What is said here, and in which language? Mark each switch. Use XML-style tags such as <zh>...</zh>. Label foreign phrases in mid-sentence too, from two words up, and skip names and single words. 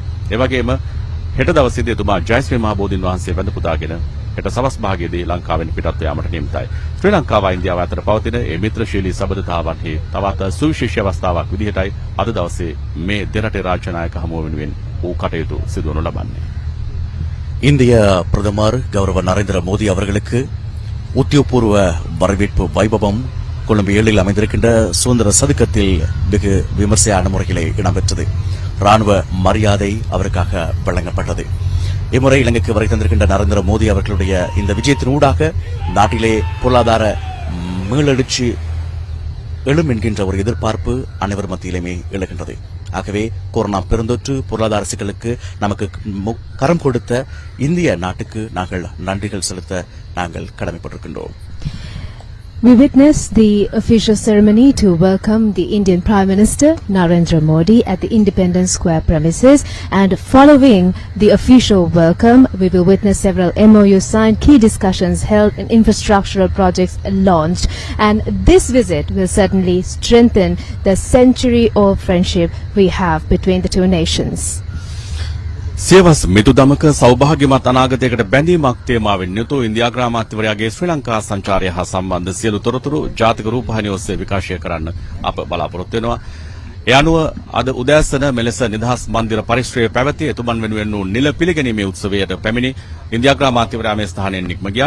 <si>ඒ වගේම හෙට දවසේදී එතුමා ජයශ්‍රී මහ බෝධීන් වහන්සේ වැඳ පුදාගෙන හෙට සවස් භාගයේදී ලංකාවෙන් පිටත් යාමට නියමිතයි. ශ්‍රී ලංකාව ඉන්දියාව අතර පවතින මේ මිත්‍රශීලී සබඳතාවන්හි තවත් සුවිශේෂී අවස්ථාවක් විදිහටයි අද දවසේ මේ දෙරටේ රාජ්‍ය නායක හමුව වෙනුවෙන් වූ කටයුතු සිදු වනු ලබන්නේ.</si> <ta>இந்திய பிரதமர் கௌரவ நரேந்திர மோடி அவர்களுக்கு உத்தியோகபூர்வ வரவேற்பு வைபவம் கொழும்பு 7 அமைந்திருக்கின்ற சுதந்திர சதுக்கத்தில் வெகு விமர்சையான முறையிலே இடம்பெற்றது. ராணுவ மரியாதை அவருக்காக வழங்கப்பட்டது. இம்முறை இலங்கைக்கு வரை தந்திருக்கின்ற நரேந்திர மோடி அவர்களுடைய இந்த விஜயத்தின் ஊடாக நாட்டிலே பொருளாதார மீளெழுச்சி எழும் என்கின்ற ஒரு எதிர்பார்ப்பு அனைவர் மத்தியிலுமே எழுகின்றது. ஆகவே கொரோனா பெருந்தொற்று பொருளாதார சிக்கலுக்கு நமக்கு கரம் கொடுத்த இந்திய நாட்டுக்கு நாங்கள் நன்றிகள் செலுத்த நாங்கள் கடமைப்பட்டிருக்கின்றோம்.</ta> <en>We witnessed the official ceremony to welcome the Indian Prime Minister Narendra Modi at the Independence Square premises, and following the official welcome we will witness several MOUs signed, key discussions held and infrastructural projects launched, and this visit will certainly strengthen the century-old friendship we have between the two nations.</en> <si>සියවස් මිතුදමක සෞභාග්‍යමත් අනාගතයකට බැඳීමක් තේමාවෙන් යුතු ඉන්දියානු අමාත්‍යවරයාගේ ශ්‍රී ලංකා සංචාරය හා සම්බන්ධ සියලු තොරතුරු ජාතික රූපවාහිනිය ඔස්සේ විකාශය කරන්න අප බලාපොරොත්තු වෙනවා. ඒ අනුව අද උදෑසන මෙලෙස නිදහස් මන්දිර පරිශ්‍රයේ පැවති එතුමන් වෙනුවෙන් වූ නිල පිළිගැනීමේ උත්සවයට පැමිණි ඉන්දියානු අමාත්‍යවරයා මේ ස්ථානයෙන් නික්ම ගියා.</si>